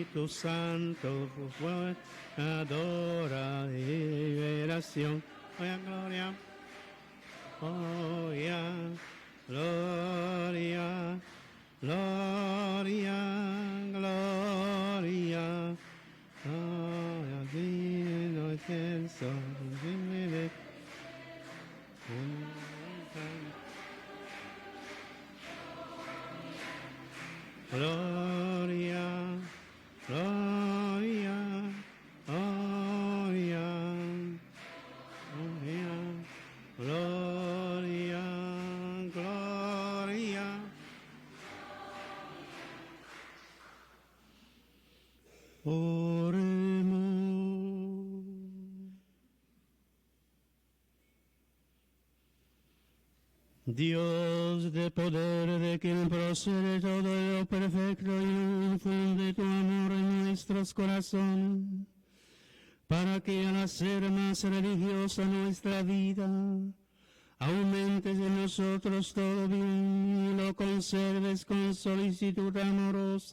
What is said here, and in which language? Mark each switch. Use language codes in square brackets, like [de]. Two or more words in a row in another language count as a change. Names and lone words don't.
[es] Santo, fue adora y liberación. Gloria, gloria, gloria, gloria, gloria, gloria, divino excelso, divine. Gloria, gloria, gloria, gloria, gloria, gloria. Oremos. Dios de poder, de quien procede todo lo perfecto, y infunde tu amor en nuestros corazones, para que al hacer más religiosa nuestra vida, aumentes en nosotros todo bien y lo conserves con solicitud amorosa.